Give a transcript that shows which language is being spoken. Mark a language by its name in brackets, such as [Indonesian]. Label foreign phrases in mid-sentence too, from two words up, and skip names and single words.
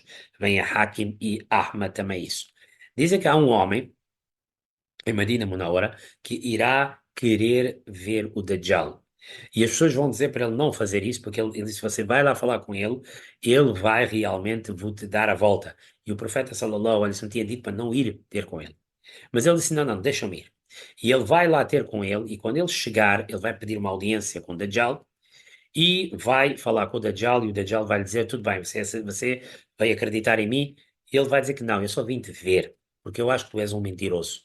[Portuguese] Vem a Hakim e Ahmad também isso. Dizem que há um homem em Medina Munawara que irá querer ver o Dajjal. E as pessoas vão dizer para ele não fazer isso, porque ele disse: você vai lá falar com ele vai realmente vou-te dar a volta. E o profeta [Arabic] صلى الله عليه وسلم [Portuguese] tinha dito para não ir ter com ele. Mas ele disse: não, não, deixa-me ir. E ele vai lá ter com ele, e quando ele chegar, ele vai pedir uma audiência com o Dajjal, e vai falar com o Dajjal e o Dajjal vai lhe dizer, tudo bem, você vai acreditar em mim? E ele vai dizer que não, eu só vim te ver, porque eu acho que tu és um mentiroso.